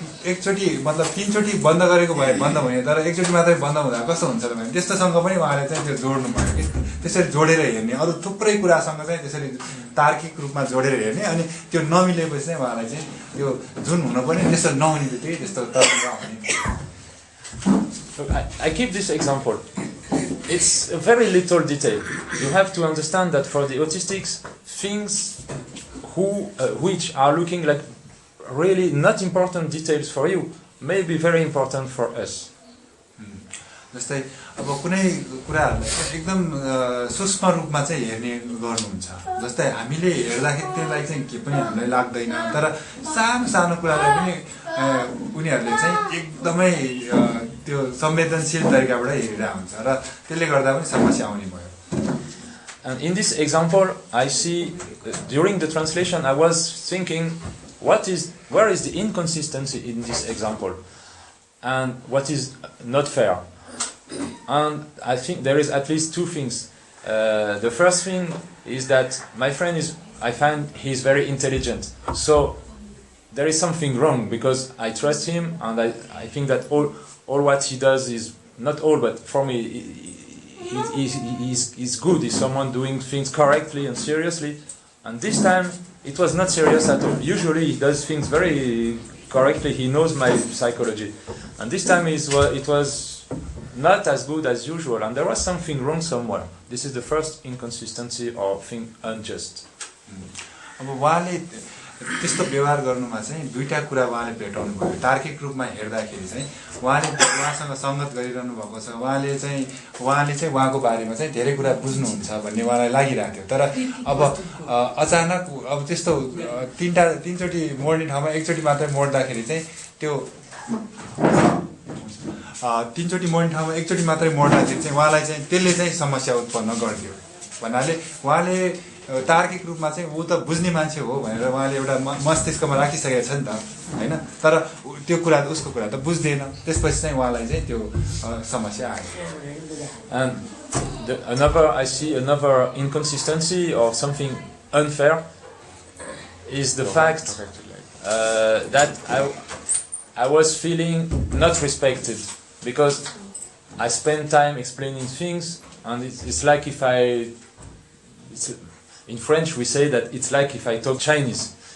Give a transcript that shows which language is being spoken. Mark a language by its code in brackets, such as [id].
[ne] एकचोटि मतलब 3 चोटि बन्द गरेको भए बन्द हुने तर एकचोटि मात्रै बन्द हुँदा कस्तो हुन्छ त भने त्यस्तोसँग पनि उहाँले चाहिँ त्यो जोड्नु भयो कि त्यसरी जोडेर हेर्ने अरू थुप्रै कुरासँग चाहिँ त्यसरी तार्किक रूपमा जोडेर हेर्ने अनि त्यो नमिलेपछि चाहिँ उहाँलाई चाहिँ त्यो जुन हुनुपर्ने त्यस्तो नहुने बित्तिकै त्यस्तो तर्क आउने [en] I keep this example. It's a very little detail. You have to understand that for the autistics, things which are looking like really not important details for you may be very important for us. [ne] जस्तै अब कुनै कुराहरुलाई एकदम सूक्ष्म रूपमा चाहिँ हेर्ने गर्नुहुन्छ जस्तै हामीले हेर्दाखेरि त्यसलाई चाहिँ के पनि हामीलाई लाग्दैन तर सानो सानो कुरालाई पनि उनीहरुले चाहिँ एकदमै त्यो संवेदनशील तरिकाबाट हेरिरहेको हुन्छ र त्यसले गर्दा पनि समस्या आउने भयो. [en] And in this example, I see during the translation I was thinking where is the inconsistency in this example and what is not fair. And I think there is at least two things. The first thing is that my friend I find he's very intelligent. So there is something wrong because I trust him and I think that all what he does is, not all, but for me, he's good. He's someone doing things correctly and seriously. And this time, it was not serious at all. Usually he does things very correctly. He knows my psychology. And this time it was not as good as usual, and there was something wrong somewhere. This is the first inconsistency or thing unjust. [ne] अब उहाँले त्यस्तो व्यवहार गर्नुमा चाहिँ दुईटा कुरा उहाँले भेटाउनु भयो. तार्किक रूपमा हेर्दाखेरि चाहिँ उहाँसँग संगत गरिरहनु भएको छ. उहाँले चाहिँ उहाँको बारेमा चाहिँ धेरै कुरा बुझ्नुहुन्छ भन्ने उहाँलाई लागिरहेको थियो. तर अब अचानक अब त्यस्तो तीनचोटि मोड्ने ठाउँमा एकचोटि मात्रै मोड्दाखेरि चाहिँ त्यो तीनचोटि मोड्ने ठाउँमा एकचोटि मात्रै मोड्दाखेरि चाहिँ उहाँलाई चाहिँ त्यसले चाहिँ समस्या उत्पन्न गरिदियो. भन्नाले उहाँले तार्किक रूपमा चाहिँ ऊ त बुझ्ने मान्छे हो भनेर उहाँले एउटा मस्तिष्कमा राखिसकेको छ नि त हैन. तर त्यो कुरा उसको कुरा त बुझ्दैन. त्यसपछि चाहिँ उहाँलाई चाहिँ त्यो समस्या आयो. [en] And I see another inconsistency or something unfair is the fact that I was feeling not respected because I spend time explaining things, and it's like if in French we say that it's like if I talk Chinese.